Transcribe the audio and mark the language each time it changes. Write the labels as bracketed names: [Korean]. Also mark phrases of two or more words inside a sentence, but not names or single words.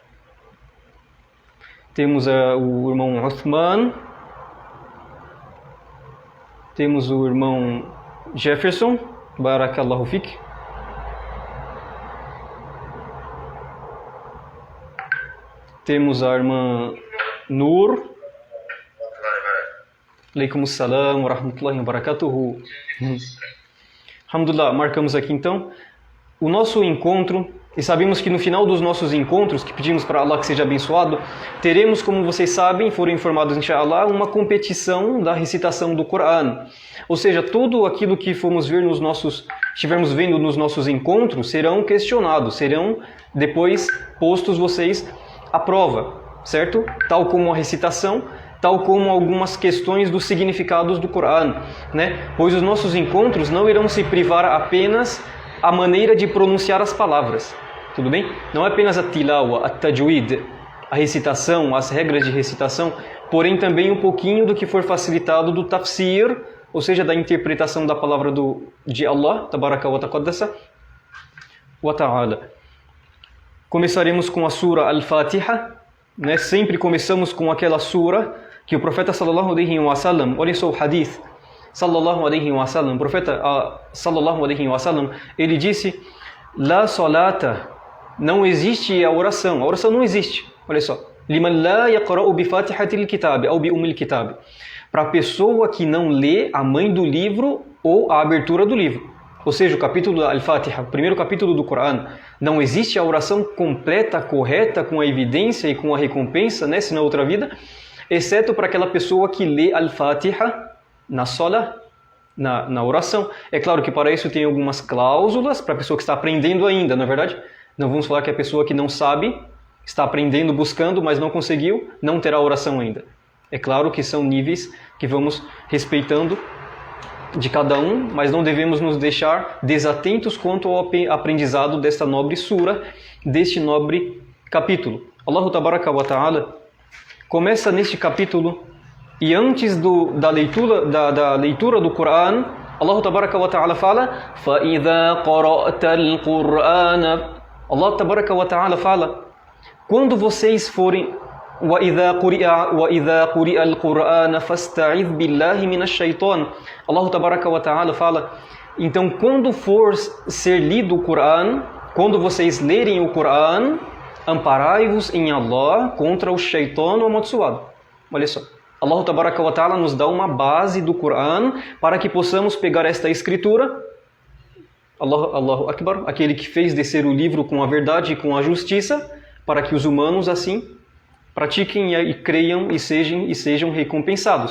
[Portuguese] Temos o irmão Uthman. Temos o irmão Jefferson. [Arabic] بارك الله فيك. [Portuguese] Temos a irmã Nur. [Arabic] عليكم السلام ورحمة الله وبركاته. [Portuguese] Alhamdulillah, marcamos aqui então o nosso encontro. E sabemos que no final dos nossos encontros, que pedimos para Allah que seja abençoado, teremos, como vocês sabem, foram informados, inshallah, uma competição da recitação do Coran. Ou seja, tudo aquilo que estivermos vendo nos nossos encontros serão questionados, serão depois postos vocês à prova, certo? Tal como a recitação, tal como algumas questões dos significados do Coran, né? Pois os nossos encontros não irão se privar apenas a maneira de pronunciar as palavras, tudo bem? Não é apenas a tilawa, a tajwid, a recitação, as regras de recitação, porém também um pouquinho do que for facilitado do tafsir, ou seja, da interpretação da palavra de Allah, [Arabic] تبارك وتقدس وتعالى. [Portuguese] Começaremos com a sura Al-Fatiha, né? Sempre começamos com aquela sura que o profeta [Arabic] صلى الله عليه وسلم, [Portuguese] olhem só o hadith, [Arabic] صلى الله عليه وسلم, [Portuguese] o profeta [Arabic] صلى الله عليه وسلم, [Portuguese] ele disse: [Arabic] لا صلاة, [Portuguese] não existe a oração não existe, olha só, [Arabic] لمن لا يقرأ بفاتحة الكتاب ou بأم الكتاب, [Portuguese] para a pessoa que não lê a mãe do livro ou a abertura do livro. Ou seja, o capítulo Al-Fatiha, o primeiro capítulo do Coran, não existe a oração completa, correta, com a evidência e com a recompensa, né, se na outra vida, exceto para aquela pessoa que lê Al-Fatiha na sola, na oração. É claro que para isso tem algumas cláusulas, para a pessoa que está aprendendo ainda, não é verdade? Não vamos falar que a pessoa que não sabe, está aprendendo, buscando, mas não conseguiu, não terá oração ainda. É claro que são níveis que vamos respeitando de cada um, mas não devemos nos deixar desatentos quanto ao aprendizado desta nobre sura, deste nobre capítulo. Allah [Arabic] تبارك وتعالى [Portuguese] começa neste capítulo, e antes da leitura do Coran, Allah [Arabic] تبارك وتعالى [Portuguese] fala: [Arabic] فَإِذَا قَرَأْتَ الْقُرْآنَ. [Portuguese] Allah [Arabic] تبارك وتعالى [Portuguese] fala: quando vocês forem [Arabic] وَإِذَا قُرِئَ الْقُرْآنَ فَاسْتَعِذْ بِاللَّهِ مِنَ الشَّيْطَانِ. [Portuguese] Allah [Arabic] تبارك وتعالى [Portuguese] fala: então quando for ser lido o Coran, quando vocês lerem o Coran, amparai-vos em Allah contra o shaitan amaldiçoado. Olha só, Allah [Arabic] تبارك وتعالى [Portuguese] nos dá uma base do Coran para que possamos pegar esta escritura, [Arabic] الله أكبر, [Portuguese] aquele que fez descer o livro com a verdade e com a justiça, para que os humanos assim pratiquem e creiam e sejam recompensados.